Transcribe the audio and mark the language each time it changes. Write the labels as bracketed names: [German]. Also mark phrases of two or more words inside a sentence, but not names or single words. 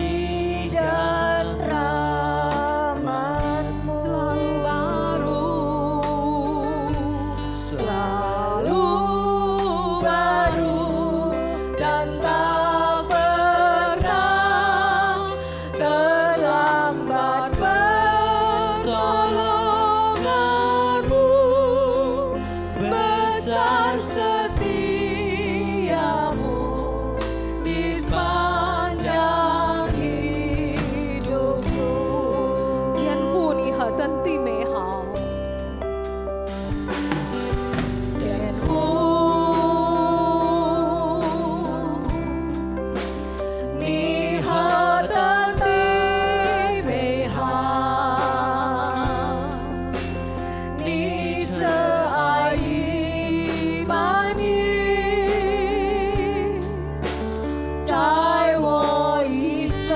[Indonesian] Selalu baru, selalu baru dan tak pernah terlambat pertolonganmu, besar setiamu di sepanjang hidupku. [Chinese] 天父你何等的美好，天父你何等的美好，你这爱已满溢在我一生。